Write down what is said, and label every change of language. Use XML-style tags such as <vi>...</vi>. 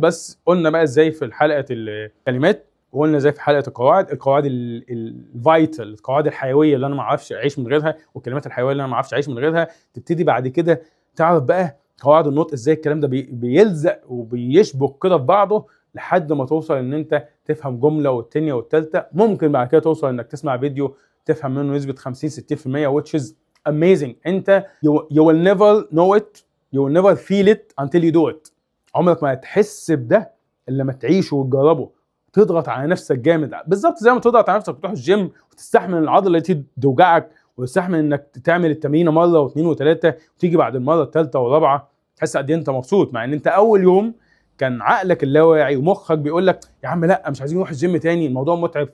<ar>بس قلنا بقى ازاي في حلقه الكلمات، وقلنا ازاي في حلقه القواعد الفايتال، القواعد الحيويه اللي انا ما اعرفش اعيش من غيرها، والكلمات الحيويه اللي انا ما اعرفش اعيش من غيرها. تبتدي بعد كده تعرف بقى قواعد النطق ازاي الكلام ده بيلزق وبيشبك كده في بعضه، لحد ما توصل ان انت تفهم جمله والتانيه والتالته. ممكن بعد كده توصل انك تسمع فيديو تفهم منه نسبه 50 60%،</ar> <en>which is amazing.</en> <ar>انت</ar> <en>you will never know it, you will never feel it until you do it.</en> <ar>عمرك ما هتحس بده الا لما تعيشه وتجربه. تضغط على نفسك جامد، بالظبط زي ما تضغط على نفسك وتروح الجيم وتستحمل العضله اللي توجعك، وتستحمل انك تعمل التمرينه مره واثنين وثلاثه، وتيجي بعد المره الثالثه والرابعه تحس قد ايه انت مبسوط، مع ان انت اول يوم كان عقلك اللاواعي ومخك بيقول لك يا عم لا مش عايزين نروح الجيم تاني، الموضوع متعب.</ar>